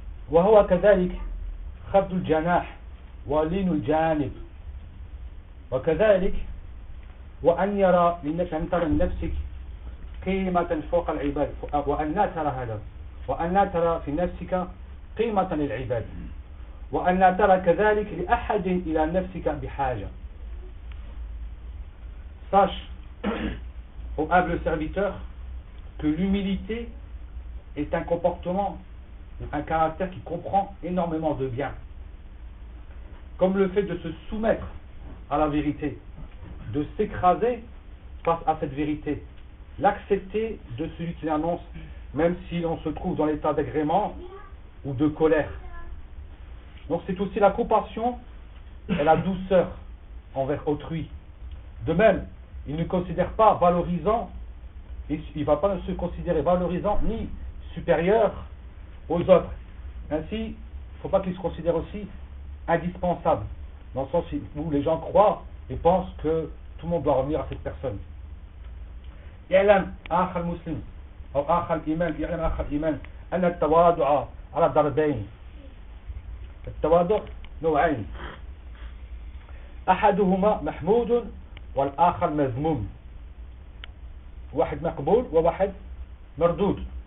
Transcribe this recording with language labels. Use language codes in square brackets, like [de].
[ar] وهو كذلك خفض الجناح ولين الجانب، وكذلك وأن يرى لنفسك، أن ترى لنفسك قيمة فوق العباد، وأن لا ترى هذا، وأن لا ترى في نفسك قيمة للعباد، وأن لا ترى كذلك لأحد إلى نفسك بحاجة. [fr] Sache, ô humble serviteur, que l'humilité est un comportement, un caractère qui comprend énormément de bien, comme le fait de se soumettre à la vérité, de s'écraser face à cette vérité, l'accepter de celui qui l'annonce, même si l'on se trouve dans l'état d'agrément ou de colère. Donc c'est aussi la compassion et la douceur envers autrui. De même, il ne considère pas valorisant, il ne va pas se considérer valorisant ni supérieur aux autres. Ainsi, il ne faut pas qu'il se considère aussi indispensable, dans le sens où les gens croient et pensent que tout le monde doit revenir à cette personne. [ar] يعلم أخ المسلم أو أخ الإيمان، يعلم أخ الإيمان أن التواضع على دربين. التواضع نوعين، أحدهما محمود والآخر مذموم، واحد مقبول وواحد مردود.